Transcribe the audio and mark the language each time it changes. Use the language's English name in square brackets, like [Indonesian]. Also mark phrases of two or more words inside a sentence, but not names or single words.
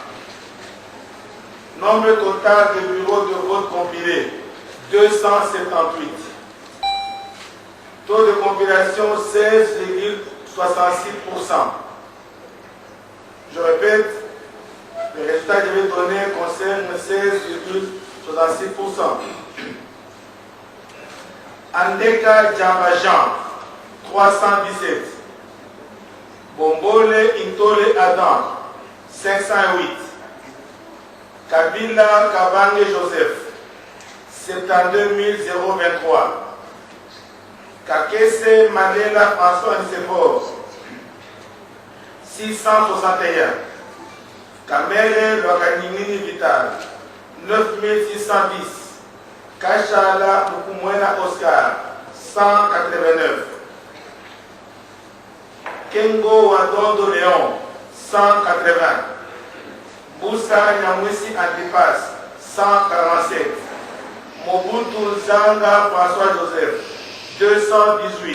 [French] Nombre total de bureaux de vote compilés, 278. Taux de compilation 16,66%. Je répète, les résultats que je vais donner concernent 16,66%. Andeka Djambajan, 317. Bombole Intole Adam, 508. Kabila Kabange Joseph, 72 023. Kakese Malela François Nicephore, 661. Kamere Lwakaningini Vital, 9610. Kachala Lukumwena Oscar, 189. Kengo Wadondo Léon, 180. Mboussa Nyamousi Antipas, 147. Mobutu Zanga François Joseph, 218.